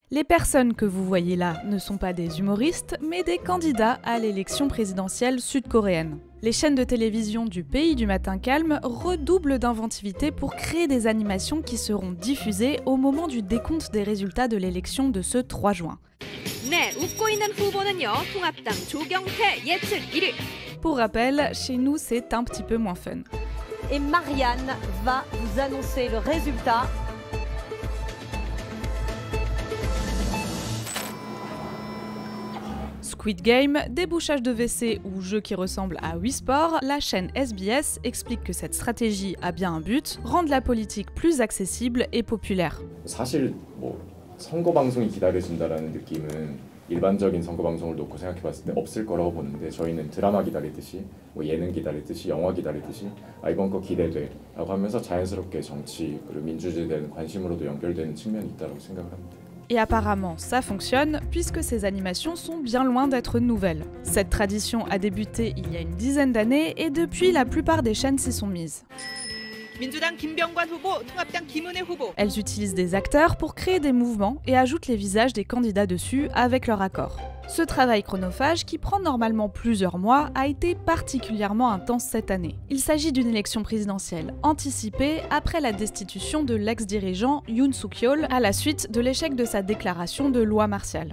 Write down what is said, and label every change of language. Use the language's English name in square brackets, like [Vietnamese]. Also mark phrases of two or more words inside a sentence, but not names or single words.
[French] Les personnes que vous voyez là ne sont pas des humoristes, mais des candidats à l'élection présidentielle sud-coréenne. Les chaînes de télévision du pays du matin calme redoublent d'inventivité pour créer des animations qui seront diffusées au moment du décompte des résultats de l'élection de ce 3 juin. [Korean] 네, 웃고 있는 후보는요. 통합당 조경태 예측 1위. [French] Pour rappel, chez nous c'est un petit peu moins fun. Et Marianne va vous annoncer le résultat. Squid Game, débouchage de WC ou jeu qui ressemble à Wii Sport, la chaîne SBS explique que cette stratégie a bien un but, rendre la politique plus accessible et populaire. [Korean] 사실 선거 방송이 기다려진다라는 느낌은 일반적인 선거 방송을 놓고 생각해 봤을 때 없을 거라고 보는데 저희는 드라마 기다리듯이 예능 기다리듯이 영화 기다리듯이 이번 거 기대돼라고 하면서 자연스럽게 정치 그리고 민주주의에 대한 관심으로도 연결되는 측면이 있다고 생각을 합니다. [French] Et apparemment, ça fonctionne, puisque ces animations sont bien loin d'être nouvelles. Cette tradition a débuté il y a une dizaine d'années, et depuis, la plupart des chaînes s'y sont mises. [Korean] 민주당 김병관 후보, 통합당 김은혜 후보. [French] Elles utilisent des acteurs pour créer des mouvements et ajoutent les visages des candidats dessus avec leur accord. Ce travail chronophage, qui prend normalement plusieurs mois, a été particulièrement intense cette année. Il s'agit d'une élection présidentielle anticipée après la destitution de l'ex-dirigeant Yoon Suk-yeol à la suite de l'échec de sa déclaration de loi martiale.